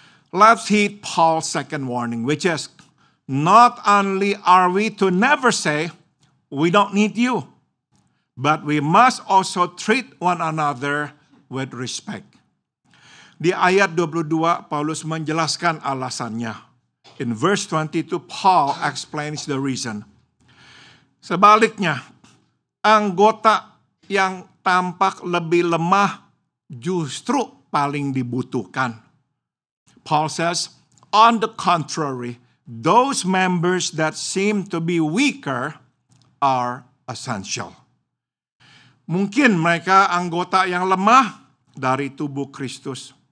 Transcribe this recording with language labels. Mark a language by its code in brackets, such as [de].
[en] Let's heed Paul's second warning, which is, not only are we to never say, we don't need you, but we must also treat one another with respect. [id] Di ayat 22, Paulus menjelaskan alasannya. [en] In verse 22, Paul explains the reason. [id] Sebaliknya, anggota yang tampak lebih lemah justru paling dibutuhkan. [en] Paul says, on the contrary, those members that seem to be weaker are essential. [id] Mungkin mereka anggota yang lemah dari tubuh Kristus.